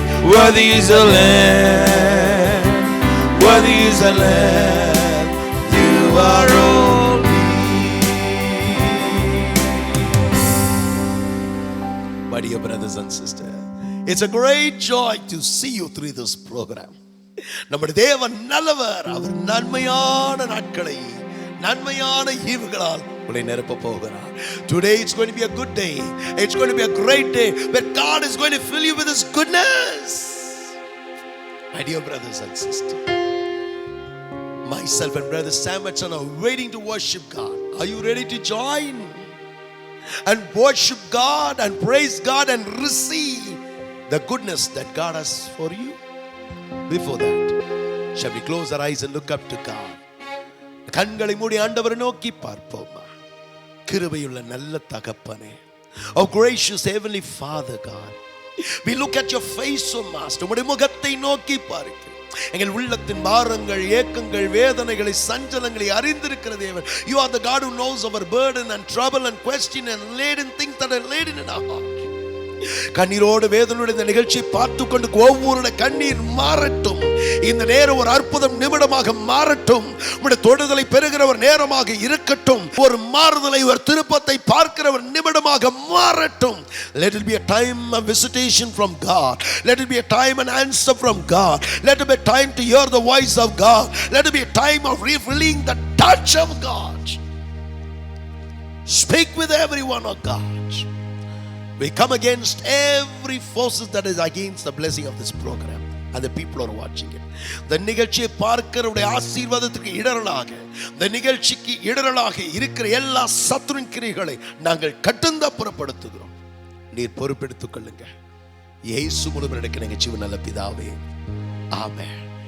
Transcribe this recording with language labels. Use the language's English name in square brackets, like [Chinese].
[English] Worthy is the Lamb, worthy is the Lamb. You are holy. My dear brothers and sisters, it's a great joy to see you through this program. [Tamil] நம்முடைய தேவன் நல்லவர். அவர் நன்மையான நாட்களை நன்மையான ஈவுகளால் உங்களை நிரப்ப போகிறார். [English] Today it's going to be a good day. It's going to be a great day where God is going to fill you with His goodness. My dear brothers and sisters, myself and brother Samuelson are waiting to worship God. Are you ready to join and worship God and praise God and receive the goodness that God has for you? Before that, shall we close our eyes and look up to God? [Tamil] கண்களை மூடி ஆண்டவரை நோக்கி பார்ப்போமா? கிருபையுள்ள நல்ல தகப்பனே, [English] oh gracious heavenly Father God, we look at your face, oh Master. [Tamil] உம்முடைய முகத்தை நோக்கி பார்க்கிறோம். எங்கள் உள்ளத்தின் பாரங்கள், ஏக்கங்கள், வேதனைகளை, சஞ்சலங்களை அறிந்திருக்கிற தேவன். [English] You are the God who knows our burden and trouble and question and laden things that are laden in our heart. [Tamil] கண்ணீரோடு வேதனையோடு இந்த நிகழ்ச்சியை பார்த்து கொண்டு ஒவ்வொருடைய கண்ணீர் மாறட்டும். இந்த நேரம் ஒரு அற்புதம் நிமிடமாக மாறட்டும். உம்முடைய தொடுதலை பெறுகிற ஒரு நேரமாக இருக்கட்டும். ஒரு மாறுதலை, ஒரு திருப்பத்தை பார்க்கிற ஒரு நிமிடமாக மாறட்டும். [English] Let it be a time of visitation from God. Let it be a time and answer from God. Let it be a time to hear the voice of God. Let it be a time of revealing the touch of God. Speak with everyone, oh God. We come against every forces that is against the blessing of this program and the people are watching it. [Tamil] The நிகழ்ச்சியை பார்க்கிறவருடைய ஆசீர்வாதத்துக்கு இடரலாக, இந்த நிகழ்ச்சிக்கு இடரலாக இருக்கிற எல்லா சத்துருவின் கிரியைகளை நாங்கள் கட்டுந்தப்புறப்படுத்துகிறோம். நீர் பொறுப்பெடுத்துக் கொள்ளுங்க. இயேசு மூலம் நடக்கிற நிகழ்ச்சி நல்ல பிதாவே, ஆமென்.